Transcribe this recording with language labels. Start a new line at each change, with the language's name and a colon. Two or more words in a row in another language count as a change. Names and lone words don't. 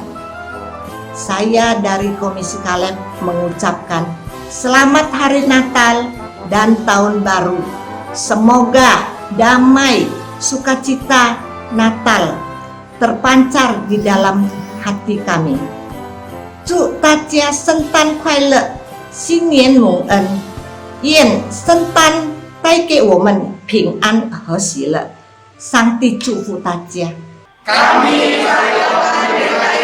Indonesian: Saya dari Komisi Kaleb mengucapkan selamat Hari Natal dan Tahun Baru. Semoga damai, sukacita Natal terpancar di dalam hati kami.
Chinese: 祝大家圣诞快乐，新年蒙恩，愿圣诞带给我们平安和喜乐。上帝祝福大家。
Indonesian: Kami